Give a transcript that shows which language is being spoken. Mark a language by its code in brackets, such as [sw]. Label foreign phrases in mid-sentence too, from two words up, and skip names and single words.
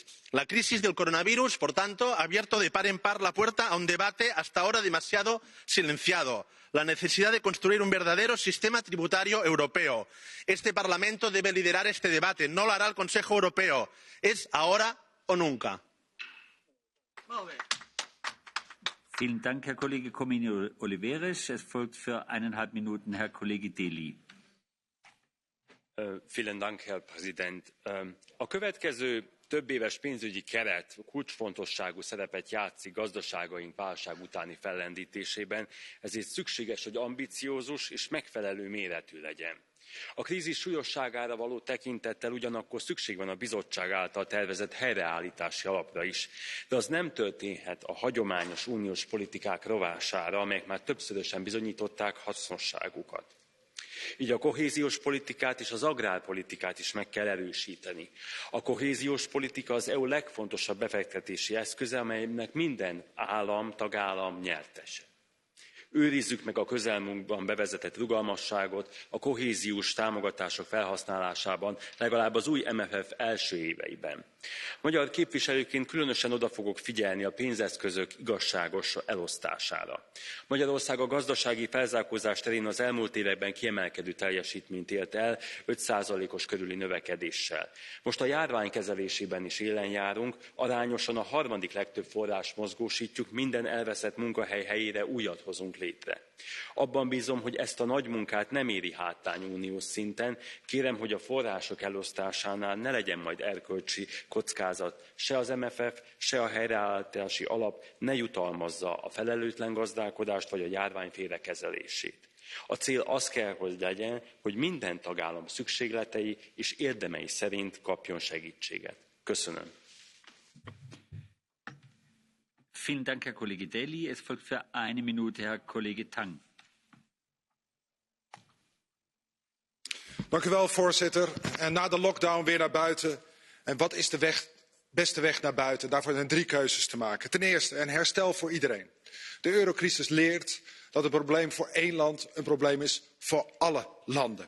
[es] La crisis del coronavirus, por tanto, ha abierto de par en par la puerta a un debate hasta ahora demasiado silenciado. La necesidad de construir un verdadero sistema tributario europeo. Este Parlamento debe liderar este debate. No lo hará el Consejo Europeo. Es ahora o nunca. [de] Vielen Dank, Herr Kollege Comini Oliveres. Es folgt für 1,5 Minuten Herr Kollege Deli. Vielen Dank, Herr Präsident. [hu] A következő többéves pénzügyi keret kulcsfontosságú szerepet játszik gazdaságaink válság utáni fellendítésében, ezért szükséges, hogy ambiciózus és megfelelő méretű legyen. A krízis súlyosságára való tekintettel ugyanakkor szükség van a bizottság által tervezett helyreállítási alapra is, de az nem történhet a hagyományos uniós politikák rovására, amelyek már többszörösen bizonyították hasznosságukat. Így a kohéziós politikát és az agrárpolitikát is meg kell erősíteni. A kohéziós politika az EU legfontosabb befektetési eszköze, amelynek minden tagállam nyertese. Őrizzük meg a közelmúltban bevezetett rugalmasságot a kohéziós támogatások felhasználásában, legalább az új MFF első éveiben. Magyar képviselőként különösen oda fogok figyelni a pénzeszközök igazságos elosztására. Magyarország a gazdasági felzárkózás terén az elmúlt években kiemelkedő teljesítményt ért el 5%-os körüli növekedéssel. Most a járvány kezelésében is élen járunk, arányosan a harmadik legtöbb forrást mozgósítjuk, minden elveszett munkahely helyére újat hozunk létre. Abban bízom, hogy ezt a nagy munkát nem éri háttány uniós szinten. Kérem, hogy a források elosztásánál ne legyen majd erkölcsi kockázat. Se az MFF, se a helyreállítási alap ne jutalmazza a felelőtlen gazdálkodást vagy a járvány félrekezelését. A cél az kell, hogy legyen, hogy minden tagállam szükségletei és érdemei szerint kapjon segítséget. Köszönöm. [de] Vielen Dank, Herr Kollege Deli. Es folgt für 1 Minute Herr Kollege Tang. [nl] Dank u wel, voorzitter. En na de lockdown weer naar buiten. En wat is de beste weg naar buiten? Daarvoor zijn 3 keuzes te maken. Ten eerste, een herstel voor iedereen. De eurocrisis leert dat een probleem voor 1 land een probleem is voor alle landen.